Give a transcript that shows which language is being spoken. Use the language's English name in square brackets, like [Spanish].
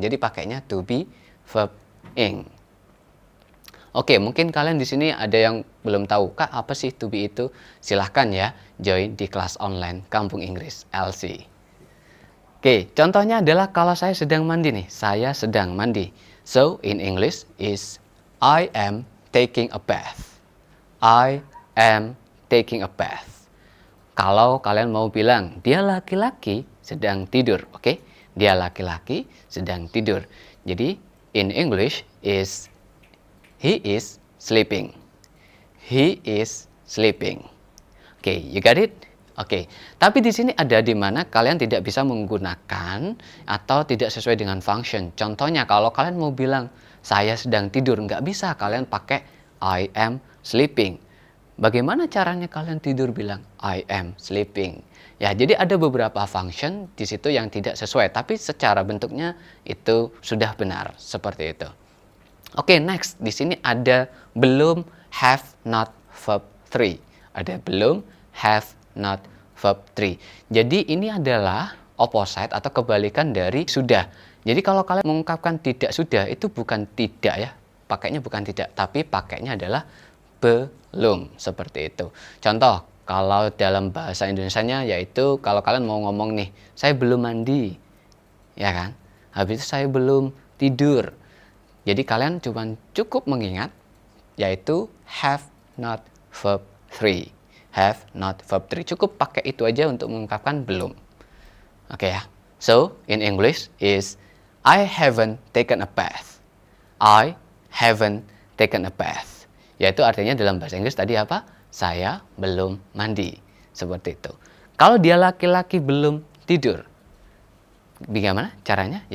[Indonesian] Jadi pakainya to be verb ing. Oke, mungkin kalian di sini ada yang belum tahu, Kak, apa sih to be itu? Silahkan ya, join di kelas online Kampung Inggris LC. Oke, contohnya adalah kalau saya sedang mandi nih, saya sedang mandi. [English] So, in English is I am taking a bath. I am taking a bath. [Indonesian] Kalau kalian mau bilang, dia laki-laki sedang tidur, oke? Dia laki-laki sedang tidur. Jadi, [English] in English is he is sleeping. He is sleeping. Oke, you got it? Oke. [Indonesian] Tapi di sini ada di mana kalian tidak bisa menggunakan atau tidak sesuai dengan function. Contohnya kalau kalian mau bilang saya sedang tidur, nggak bisa kalian pakai [English] I am sleeping. [Indonesian] bagaimana caranya kalian tidur bilang [English] I am sleeping? [Indonesian] Ya, jadi ada beberapa function di situ yang tidak sesuai, tapi secara bentuknya itu sudah benar seperti itu. Oke, next. Di sini ada belum, have not, verb 3. Ada belum, have not, verb 3. Jadi ini adalah opposite atau kebalikan dari sudah. Jadi kalau kalian mengungkapkan tidak sudah, itu bukan tidak ya. Pakainya bukan tidak, tapi pakainya adalah belum, seperti itu. Contoh, kalau dalam bahasa Indonesianya yaitu kalau kalian mau ngomong nih, saya belum mandi. Ya kan? Habis itu saya belum tidur. Jadi kalian cukup mengingat yaitu have not verb 3. Have not verb 3. Cukup pakai itu aja untuk mengungkapkan belum. Oke ya. [English] So, in English is I haven't taken a bath. I haven't taken a bath. [Indonesian] Yaitu artinya dalam bahasa Inggris tadi apa? Saya belum mandi. Seperti itu. Kalau dia laki-laki belum tidur, bagaimana caranya?